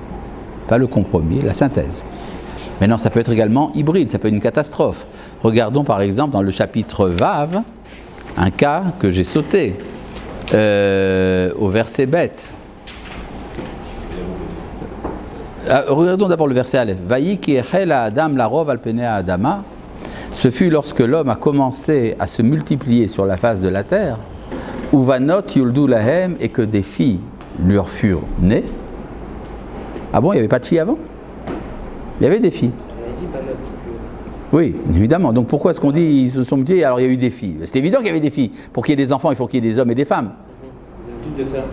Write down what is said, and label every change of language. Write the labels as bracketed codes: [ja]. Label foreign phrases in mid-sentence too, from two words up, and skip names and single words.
[fr] Pas le compromis, la synthèse. Maintenant, ça peut être également hybride, ça peut être une catastrophe. Regardons par exemple dans le chapitre Vav, un cas que j'ai sauté au verset bête. Regardons d'abord le verset Aleph. [he] ויהי כי החל האדם לרב על פני האדמה. [fr] Ce fut lorsque l'homme a commencé à se multiplier sur la face de la terre, [he] ובנות יולדו להם, [fr] et que des filles leur furent nées. Ah bon, il n'y avait pas de filles avant? Il y avait des filles. On a dit Banot. Oui, évidemment. Donc pourquoi est-ce qu'on dit ils se sont multipliés alors il y a eu des filles? C'est évident qu'il y avait des filles. Pour qu'il y ait des enfants, il faut qu'il y ait des hommes et des femmes. Vous avez toutes de faire.